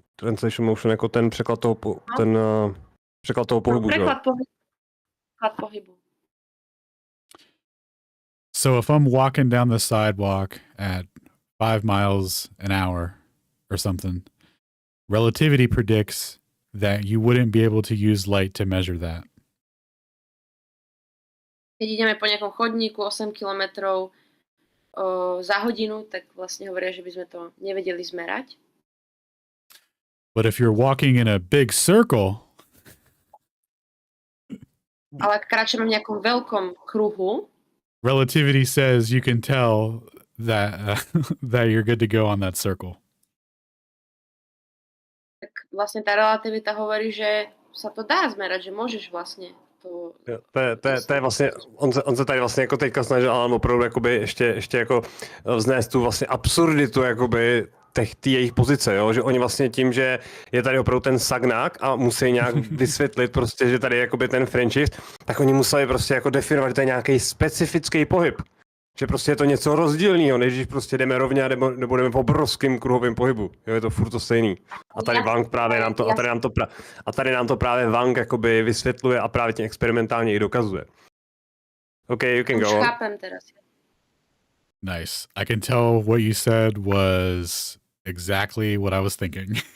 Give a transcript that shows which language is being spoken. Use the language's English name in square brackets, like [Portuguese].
[English] Translation motion [Czech] jako ten překlad toho překlad toho pohybu, že jo? Překlad pohybu. [English] So if I'm walking down the sidewalk at 5 miles an hour or something, relativity predicts that you wouldn't be able to use light to measure that. [Slovak] Keď ideme po nejakom chodníku 8 kilometrov za hodinu, tak vlastne hovoria, že by sme to nevedeli zmerať. [English] But if you're walking in a big circle, [Slovak] ale ak kráčame v nejakom veľkom kruhu, [English] relativity says you can tell that that you're good to go on that circle. [Slovak] Tak vlastne tá relativita hovorí, že sa to dá zmerať, že môžeš vlastne to... [Czech] To je vlastně, on se tady vlastně jako teďka snažil Alan opravdu jakoby ještě jako vznést tu vlastně absurditu jakoby té jejich pozice, jo? Že oni vlastně tím, že je tady opravdu ten sagnák a musí nějak vysvětlit prostě, že tady je jakoby ten French shift, tak oni museli prostě jako definovat, že to je nějaký specifický pohyb. Že prostě je to něco rozdílného, než když prostě jdeme rovně nebo jdeme po obrovským kruhovým pohybu. Jo, je to furt to stejný. A tady Wang právě nám to, tady nám to právě Wang jakoby vysvětluje a právě tím experimentálně i dokazuje. [English] Okay, you can go on. [Slovak] Chápem teraz. [English] Nice. I can tell what you said was exactly what I was thinking.